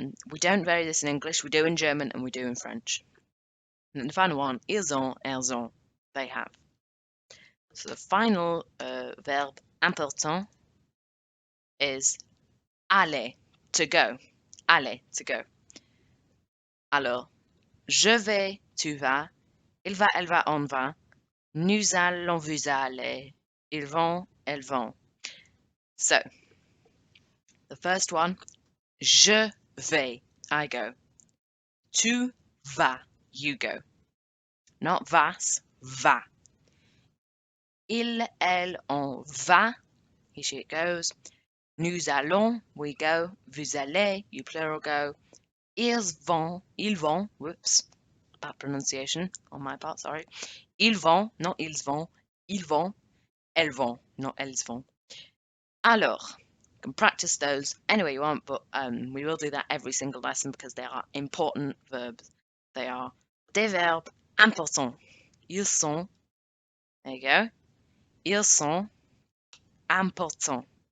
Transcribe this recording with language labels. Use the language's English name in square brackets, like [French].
[English] We don't vary this in English, we do in German and we do in French. And then the final one, [French] ils ont, elles ont, [English] they have. So the final verb important is aller, to go. Aller, to go. [French] Alors, je vais, tu vas, il va, elle va, on va, nous allons, vous allez, ils vont, elles vont. [English] So, the first one, [French] je vais, [English] I go. [French] Tu vas, [English] you go. [French] Not vas, va. Il, elle, on va, [English] he, she, it goes. [French] Nous allons, [English] we go. [French] Vous allez, [English] you plural go. [French] Ils vont, [English] whoops, bad pronunciation on my part, sorry. [French] Ils vont, not ils vont, elles vont, not elles vont. [English] Alors, you can practice those any way you want, but we will do that every single lesson because they are important verbs. They are [French] des verbes importants. Ils sont, [English] there you go. [French] Ils sont importants.